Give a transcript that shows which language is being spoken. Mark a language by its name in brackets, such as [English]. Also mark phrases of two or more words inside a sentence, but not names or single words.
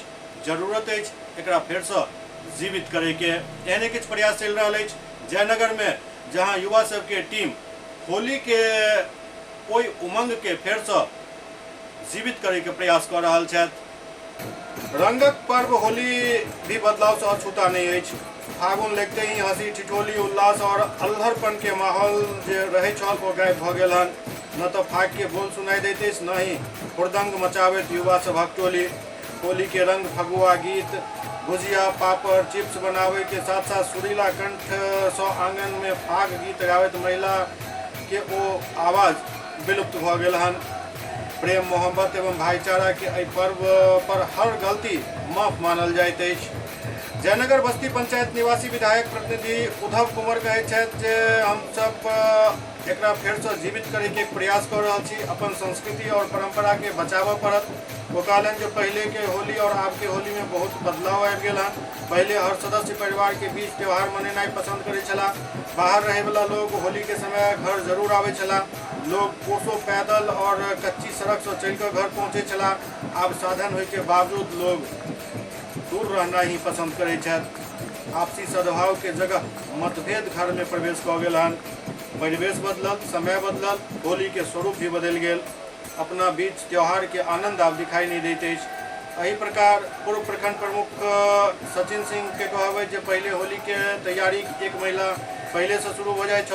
[Maithili] जरूरत अछि एकरा फेरसँ जीवित करैके। एहने किछु प्रयास चलि रहल अछि जयनगर में, जहां युवा सबके टीम होली के ओहि उमंग के फेरसँ जीवित करैके प्रयास कऽ रहल छथि। रंगक पर्व होली भी बदलाव से अछूता नहीं अछि। फागुन लगते ही हंसी ठिठोली उल्लास और अल्हड़पन के माहौल जे रहे छल ओ गायब भऽ गेल हन। न तो फाग के बोल सुनाई देते अछि, न ही हुड़दंग मचाबैत युवा सभक टोली। होली के रंग, फगुआ गीत, भुजिया, पापड़, चिप्स बनावे के साथ साथ सुरीला कंठ सँ आंगन में फाग गीत गाबैत महिला के ओ आवाज विलुप्त भऽ गेल हन। प्रेम, मोहब्बत एवं भाईचारा के एहि पर्व पर हर गलती माफ मानल जाइत अछि। जयनगर बस्ती पंचायत निवासी विधायक प्रतिनिधि उद्धव कुंवर कहैत छथि जे हमसब एकरा फेरसँ जीवित करैके प्रयास कऽ रहल छी। अपन संस्कृति और परंपरा के बचाबऽ पड़त। वो कहलनि जो पहले के होली और आब के होली में बहुत बदलाव आबि गेल हन। पहले हर सदस्य परिवार के बीच त्यौहार मनेनाइ पसंद करै छलाह। बाहर रहे वाला लोग होली के समय घर जरूर आबै छलाह। लोग कोसों पैदल और कच्ची सड़क से चल कर घर पहुँचे छलाह। आब साधन होय के बावजूद लोग दूर रहना ही पसंद करै छथि। आपसी सद्भाव के जगह मतभेद घर में प्रवेश कऽ गेल हन। परिवेश बदलल, समय बदलल, होली के स्वरूप भी बदलि गेल। अपना बीच त्योहार के आनंद आब दिखाई नहीं दैत अछि। एही प्रकार पूर्व प्रखंड प्रमुख सचिन सिंह के कहबै जे पहले होली के तैयारी एक महीना पहले से शुरू हो जाए छल।